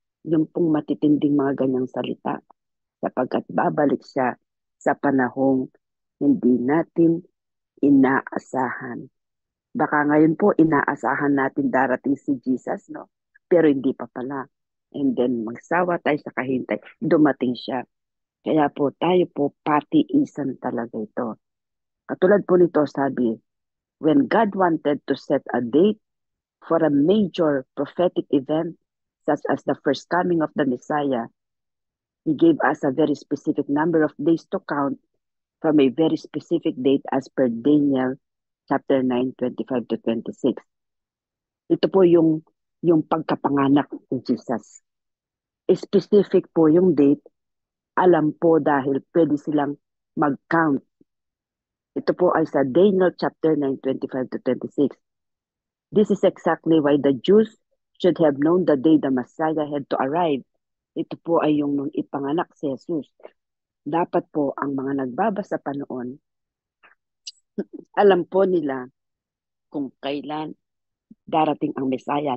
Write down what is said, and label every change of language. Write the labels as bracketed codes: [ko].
[tl] Yung pong matitinding mga ganyang salita sapagkat babalik siya sa panahong hindi natin inaasahan. Baka ngayon po inaasahan natin darating si Jesus, no? Pero hindi pa pala. [en] And then [tl] magsawa tayo sa kahintay, dumating siya. Kaya po tayo po patiisan talaga ito. Katulad po nito sabi, [en] when God wanted to set a date for a major prophetic event such as the first coming of the Messiah, He gave us a very specific number of days to count from a very specific date as per Daniel chapter 9, 25 to 26. [tl] Ito po yung pagkapanganak ni Jesus. Specific po yung date, alam po dahil pwede silang mag-count. Ito po ay sa Daniel chapter 9, 25 to 26. [en] This is exactly why the Jews should have known the day the Messiah had to arrive. [tl] Ito po ay yung nung ipanganak si Jesus. Dapat po ang mga nagbabasa pa noon, alam po nila kung kailan darating ang Messiah.